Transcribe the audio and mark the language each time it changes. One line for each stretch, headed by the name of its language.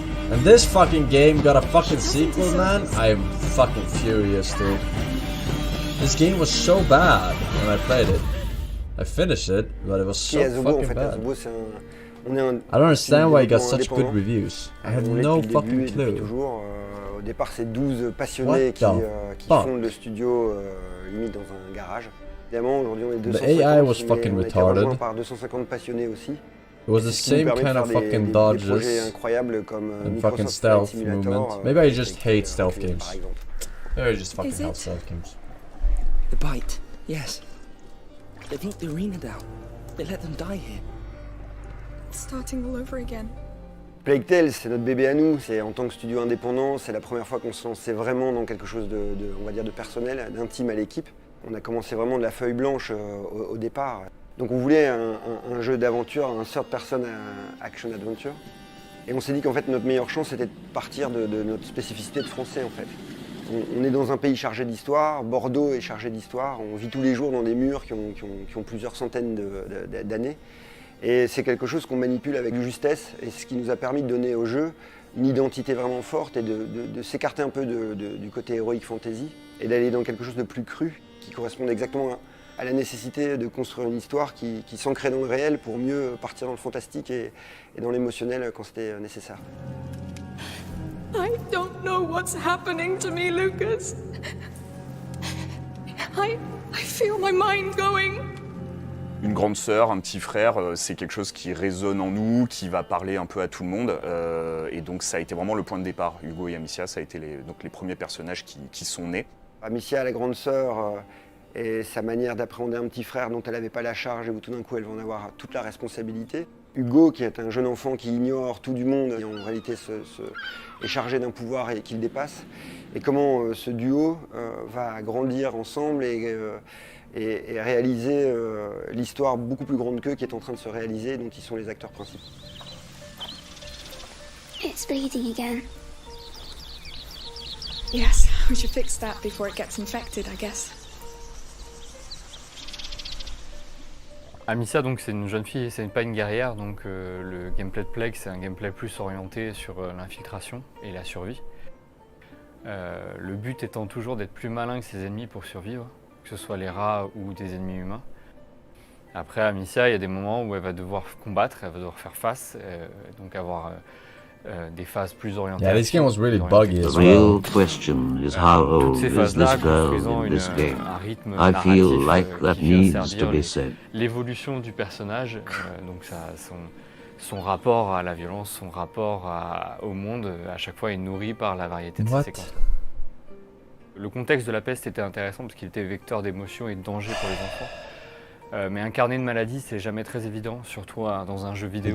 English: And this fucking game got a fucking sequel, man. I'm fucking furious, dude. This game was so bad when I played it. I finished it, but it was so fucking bad. I don't understand why it got such good reviews. I have no fucking clue.
French: Au départ, c'est 12 passionnés qui fondent le studio limite dans un garage. Évidemment, aujourd'hui, on est 250.
English: The AI was fucking
French: on a été
English: retarded.
French: rejoint par 250 passionnés aussi.
English: It was the same kind of fucking dodges and fucking stealth movement. Maybe I just hate stealth games. Maybe I just fucking hate stealth games. The bite, yes. They brought the arena down. They let them die here. Starting all over again.
French: Plague Tale, c'est notre bébé à nous. C'est en tant que studio indépendant, c'est la première fois qu'on se lançait vraiment dans quelque chose on va dire de personnel, d'intime à l'équipe. On a commencé vraiment de la feuille blanche au départ. Donc on voulait un jeu d'aventure, un
English: third person action adventure.
French: Et on s'est dit qu'en fait notre meilleure chance c'était de partir de notre spécificité de français en fait. On est dans un pays chargé d'histoire, Bordeaux est chargé d'histoire, on vit tous les jours dans des murs qui ont plusieurs centaines d'années. Et c'est quelque chose qu'on manipule avec justesse, et ce qui nous a permis de donner au jeu une identité vraiment forte et de s'écarter un peu du côté héroïque fantasy et d'aller dans quelque chose de plus cru qui corresponde exactement à la nécessité de construire une histoire qui s'ancrait dans le réel pour mieux partir dans le fantastique et dans l'émotionnel quand c'était nécessaire.
English: I don't know what's happening to me, Lucas. I feel my mind going.
French: Une grande sœur, un petit frère, c'est quelque chose qui résonne en nous, qui va parler un peu à tout le monde. Et donc ça a été vraiment le point de départ. Hugo et Amicia, ça a été les premiers personnages qui sont nés. Amicia, la grande sœur, et sa manière d'appréhender un petit frère dont elle n'avait pas la charge et où tout d'un coup elle va en avoir toute la responsabilité. Hugo, qui est un jeune enfant qui ignore tout du monde et en réalité est chargé d'un pouvoir et qui le dépasse. Et comment ce duo va grandir ensemble et réaliser l'histoire beaucoup plus grande qu'eux qui est en train de se réaliser, dont ils sont les acteurs principaux.
English: It's bleeding again. Yes, we should fix that before it gets infected, I guess.
French: Amicia, donc c'est une jeune fille, c'est pas une guerrière, donc le gameplay de Plague, c'est un gameplay plus orienté sur l'infiltration et la survie. Le but étant toujours d'être plus malin que ses ennemis pour survivre, que ce soit les rats ou des ennemis humains. Après, Amicia, il y a des moments où elle va devoir combattre, elle va devoir faire face, donc avoir des phases plus orientées.
English: Yeah, this game was really buggy as well. The real question is how old is this girl in this game? I feel like that needs to be said.
French: L'évolution du personnage, donc son rapport à la violence, son rapport au monde, à chaque fois est nourri par la variété de ses séquences. Le contexte de la peste était intéressant parce qu'il était vecteur d'émotions et de danger pour les enfants. Mais incarner une maladie, c'est jamais très évident, surtout dans un jeu vidéo.